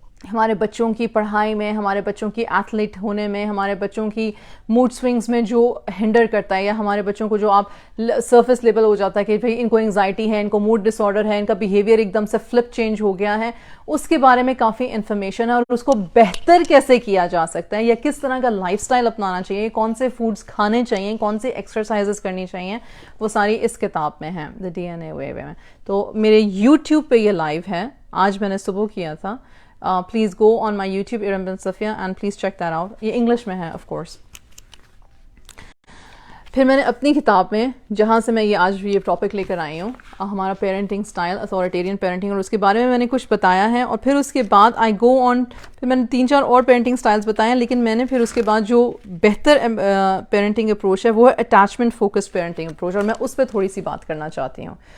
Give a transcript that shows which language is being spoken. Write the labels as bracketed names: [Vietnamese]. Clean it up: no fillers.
[Urdu] ہمارے بچوں کی پڑھائی میں, ہمارے بچوں کی ایتھلیٹ ہونے میں, ہمارے بچوں کی موڈ سوئنگز میں جو ہنڈر کرتا ہے, یا ہمارے بچوں کو جو آپ سرفیس لیول ہو جاتا ہے کہ بھئی ان کو انگزائٹی ہے, ان کو موڈ ڈس آرڈر ہے, ان کا بیہیویئر ایک دم سے فلپ چینج ہو گیا ہے, اس کے بارے میں کافی انفارمیشن ہے, اور اس کو بہتر کیسے کیا جا سکتا ہے, یا کس طرح کا لائف سٹائل اپنانا چاہیے, کون سے فوڈز کھانے چاہیے, کون سے ایکسرسائزز کرنی چاہیے, وہ ساری اس کتاب میں ہیں, دا DNA وے میں. تو میرے یوٹیوب پہ یہ لائیو ہے, آج میں نے صبح کیا تھا. [English] Please go on my YouTube Iram bin Safia and please check that out. [Urdu] یہ انگلش میں ہے [English] of course. [Urdu] پھر میں نے اپنی کتاب میں جہاں سے میں یہ آج یہ ٹاپک لے کر آئی ہوں, ہمارا پیرنٹنگ سٹائل, اتھارٹیرین پیرنٹنگ, اور اس کے بارے میں میں نے کچھ بتایا ہے, اور پھر اس کے بعد [English] I go on, [Urdu] پھر میں نے 3-4 اور پیرنٹنگ سٹائلز بتائے ہیں, لیکن میں نے پھر اس کے بعد جو بہتر پیرنٹنگ اپروچ ہے وہ ہے اٹیچمنٹ فوکسڈ پیرنٹنگ اپروچ, اور میں اس پہ تھوڑی سی بات کرنا چاہتی ہوں.